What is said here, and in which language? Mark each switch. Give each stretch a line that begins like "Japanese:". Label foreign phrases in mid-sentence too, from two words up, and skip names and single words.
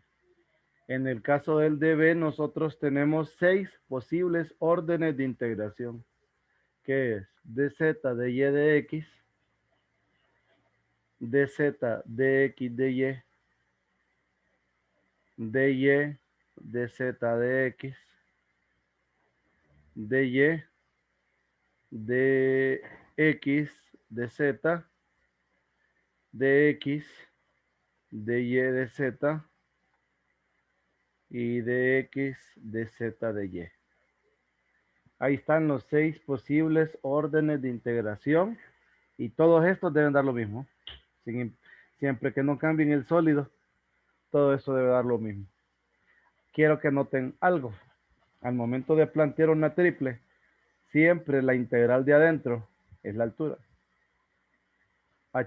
Spanish: En el caso del dB, nosotros tenemos 6 posibles órdenes de integración, que es dz, dy, dx, dz, dx, dy, dy, dz, dx, dy, dx, dz, dx, dy, dz, y dx, dz, dy. Ahí están los 6 posibles órdenes de integración y todos estos deben dar lo mismo. Siempre que no cambien el sólido, todo eso debe dar lo mismo. Quiero que noten algo. Al momento de plantear una triple, siempre la integral de adentro es la altura, h.